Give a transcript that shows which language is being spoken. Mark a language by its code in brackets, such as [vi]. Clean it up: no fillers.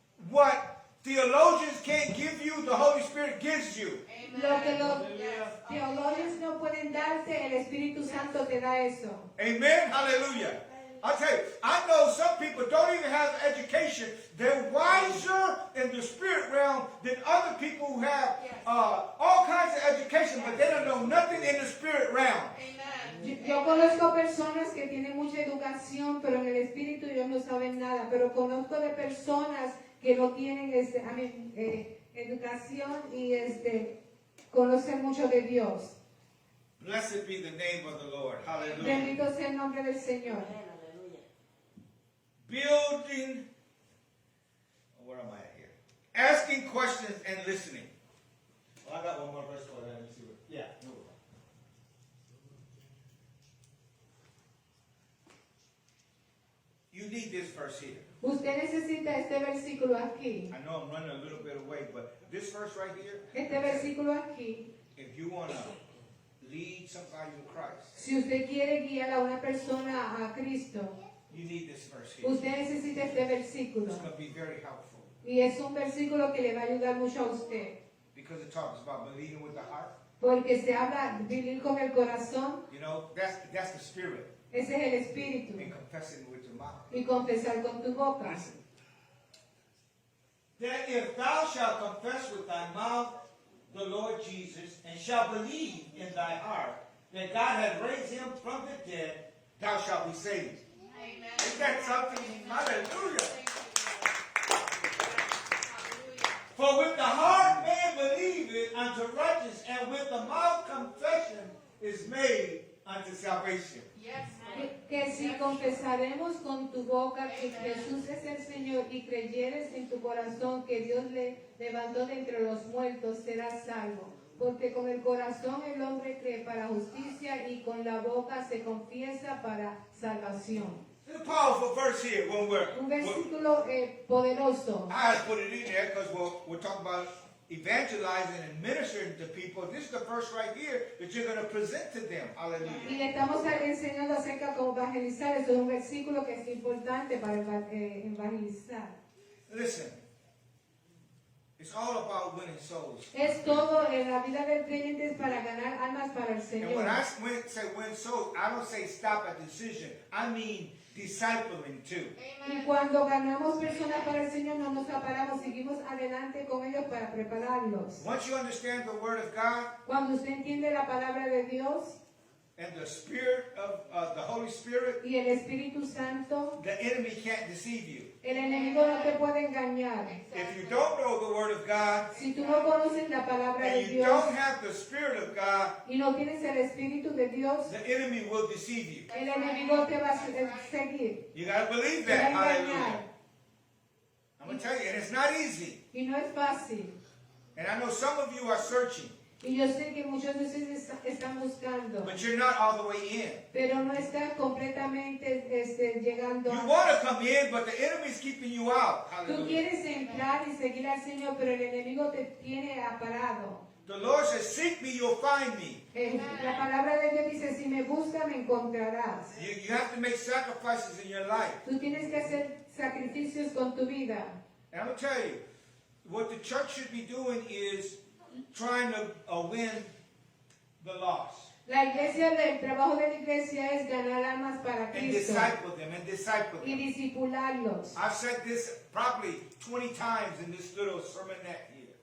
[en] What theologians can't give you, the Holy Spirit gives you. [es] Lo que los teólogos no pueden darte, el Espíritu Santo te da eso. [en] Amen. Hallelujah. I tell you, I know some people don't even have education. They're wiser in the spirit realm than other people who have all kinds of education, but they don't know nothing in the spirit realm. [es] Yo conozco personas que tienen mucha educación, pero en el Espíritu ellos no saben nada. Pero conozco de personas que no tienen educación y conocen mucho de Dios. [en] Blessed be the name of the Lord. Hallelujah. [es] Bendito sea el nombre del Señor. [en] Building, where am I at here? Asking questions and listening. Well, I got one more verse for that. Let me see what. Yeah, move on. You need this verse here. [es] Usted necesita este versículo aquí. [en] I know I'm running a little bit away, but this verse right here, [es] Este versículo aquí. [en] if you want to lead somebody to Christ, [es] Si usted quiere guiar a una persona a Cristo, [en] you need this verse here. [es] usted necesita este versículo. [en] It's going to be very helpful [es] Y es un versículo que le va a ayudar mucho a usted. [en] because it talks about believing with the heart. [es] Porque se habla de vivir con el corazón, [en] You know, that's the spirit, [es] ese es el espíritu. [en] and confessing with your mouth. [es] Y confesar con tu boca. [en] Listen. That if thou shalt confess with thy mouth the Lord Jesus, and shalt believe in thy heart that God hath raised him from the dead, Thou shalt be saved. Amen. Isn't that something? Hallelujah. for with the heart man believeth unto righteousness, and with the mouth confession is made unto salvation. Yes, [es] Que si confesaremos con tu boca que Jesús es el Señor y creyeres en tu corazón que Dios le levantó de entre los muertos, serás salvo. Porque con el corazón el hombre cree para justicia y con la boca se confiesa para salvación. [en] It's a powerful verse here when [es] Un versículo poderoso. [en] I had to put it in there because we're talking about evangelizing and ministering to people. This is the verse right here that you're going to present to them. [es] Y [en] Hallelujah. [es] le estamos enseñando acerca de cómo evangelizar. Eso es un versículo que es importante para evangelizar. [en] Listen, it's all about winning souls. [es] Es todo en la vida del creyente es para ganar almas para el [en] And [es] Señor. [en] when I say win souls, I don't say stop at decision. I mean discipling too. [es] Y cuando ganamos personas para el Señor, no nos separamos, seguimos adelante con ellos para prepararlos. [en] Once you understand the Word of God, [es] Cuando usted entiende la palabra de Dios, [en] and the Spirit of the Holy Spirit, [es] y el Espíritu Santo, [en] the enemy can't deceive you. [es] el enemigo no te puede engañar. [en] If you don't know the Word of God, [es] Si tú no conoces la palabra de [en] and you [es] Dios [en] don't have the Spirit of God, [es] y no tienes el Espíritu de Dios, [en] the enemy will deceive you. [es] el enemigo te va a seguir, [en] You got to believe [es] te va [en] that. [es] a engañar. [en] Hallelujah. I'm going to tell you, and it's not easy. [es] Y no es fácil. [en] And I know some of you are searching, [es] Y yo sé que muchos de ustedes están buscando, [en] but you're not all the way in. [es] pero no están completamente llegando. [en] You want to come in, but the enemy's keeping you out. [es] Tú [en] Hallelujah. [es] quieres entrar y seguir al Señor, pero el enemigo te tiene aparado. [en] The Lord says, seek me, you'll find me. [es] La palabra de Dios dice, si me buscas, me encontrarás. [en] You have to make sacrifices in your life. [es] Tú tienes que hacer sacrificios con tu vida. [en] And I'm going to tell you, what the church should be doing is trying to win the lost. [es] La iglesia, el trabajo de la iglesia es ganar almas para [en] And [es] Cristo [en] disciple them, and disciple [es] y [en] them. [es] discipularlos. [en] I've said this probably 20 times in this little sermonette here.